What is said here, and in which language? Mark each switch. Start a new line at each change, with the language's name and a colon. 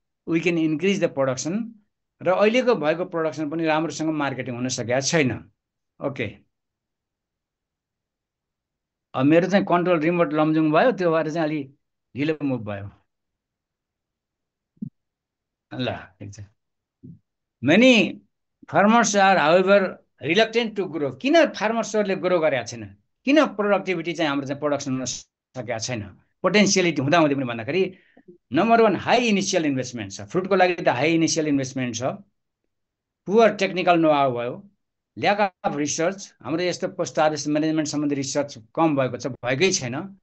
English: we can increase the production,
Nepali: र अहिलेको भएको प्रोडक्सन पनि राम्रोसँग मार्केटिङ हुन सकेको छैन। ओके, अब मेरो चाहिँ कन्ट्रोल रिमोट लमजुङ भयो, त्यो भएर चाहिँ अलि ढिलो मुभ भयो। ल, ठिक छ।
English: Many farmers are however reluctant to grow.
Nepali: किन फार्मर्सहरूले ग्रो गरेका छैन? किन प्रोडक्टिभिटी चाहिँ हाम्रो चाहिँ प्रोडक्सन हुन सकेको छैन? पोटेन्सियलिटी हुँदाहुँदै पनि भन्दाखेरि नम्बर 1 हाई इनिसियल इन्भेस्टमेन्ट छ। फ्रुटको लागि त हाई इनिसियल इन्भेस्टमेन्ट छ।
English: poor technical know how
Nepali: भयो,
English: lack of research,
Nepali: हाम्रो यस्तो पोस्ट हार्भेस्ट म्यानेजमेन्ट सम्बन्धी रिसर्च कम भएको छ, भएकै छैन।